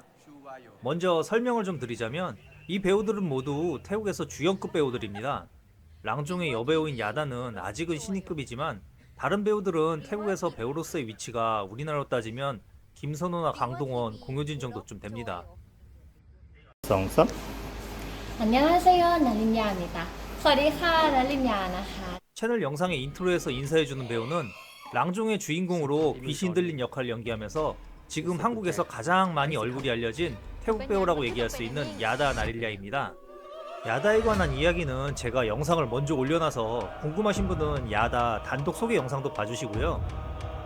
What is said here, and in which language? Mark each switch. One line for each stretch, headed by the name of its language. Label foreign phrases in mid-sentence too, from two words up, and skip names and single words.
Korean: 먼저 설명을 좀 드리자면 이 배우들은 모두 태국에서 주연급 배우들입니다. 랑종의 여배우인 야다는 아직은 신인급이지만 다른 배우들은 태국에서 배우로서의 위치가 우리나라로 따지면 김선호나 강동원, 공효진 정도쯤 됩니다. 2 3 안녕하세요. 나린야입니다.
Thai: สวัสดีค่ะ 나린야 นะคะ
Korean: 채널 영상의 인트로에서 인사해주는 배우는 랑종의 주인공으로 귀신 들린 역할을 연기하면서 지금 한국에서 가장 많이 얼굴이 알려진 태국 배우라고 얘기할 수 있는 야다 나릴야입니다. 야다에 관한 이야기는 제가 영상을 먼저 올려놔서 궁금하신 분은 야다 단독 소개 영상도 봐주시고요.